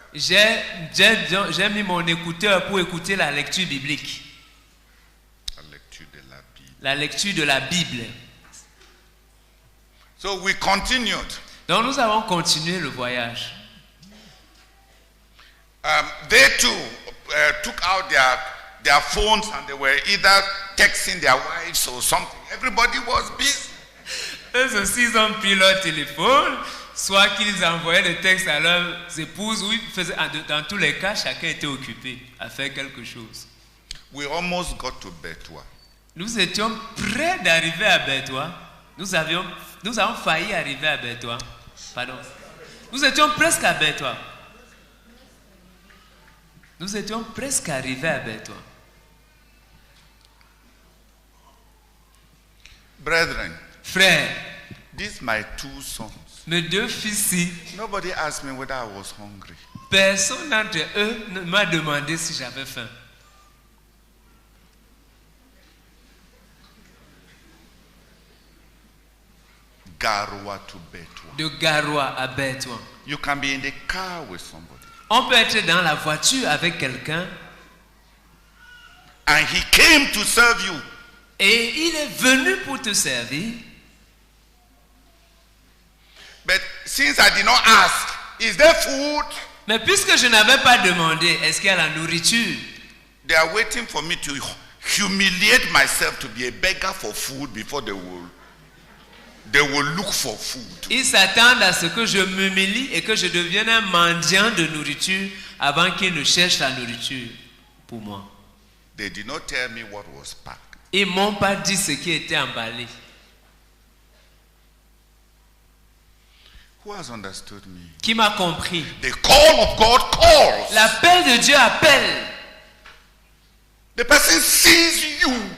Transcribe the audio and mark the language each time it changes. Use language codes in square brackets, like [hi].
[fr] J'ai mis mon écouteur pour écouter la lecture biblique. La lecture de la Bible. La lecture de la Bible. [en] So we continued. [fr] Donc nous avons continué le voyage. [en] They too took out their phones and they were either texting their wives or something. Everybody was busy. [fr] Eux aussi, ils ont pris leur téléphone, soit qu'ils envoyaient des textes à leurs épouses, ou ils faisaient, dans tous les cas, chacun était occupé à faire quelque chose. [en] We almost got to Betua. [fr] Nous étions prêts d'arriver à Betua. Nous avons failli arriver à Betua. Pardon. Nous étions presque à Betua. Nous étions presque arrivés à Betua. [en] Brethren, [fr] frères, [en] these my two sons. [fr] Mes deux fils-ci. [en] Nobody asked me whether I was hungry. [fr] Personne d'entre eux ne m'a demandé si j'avais faim. [en] Garoua to Betua. [fr] De Garoua à Betua. [en] You can be in the car with somebody. [fr] On peut être dans la voiture avec quelqu'un. [en] And he came to serve you. [fr] Et il est venu pour te servir. [en] But since I did not ask, is there food? [fr] Mais puisque je n'avais pas demandé, est-ce qu'il y a la nourriture? [en] They are waiting for me to humiliate myself to be a beggar for food before they will look for food. [fr] Ils s'attendent à ce que je m'humilie et que je devienne un mendiant de nourriture avant qu'ils ne cherchent la nourriture pour moi. [en] They did not tell me what was packed. [fr] Ils m'ont pas dit ce qui était emballé. [en] Who has understood me? [fr] Qui m'a compris? [en] The call of God calls. [fr] L'appel de Dieu appelle. [en] The person sees you.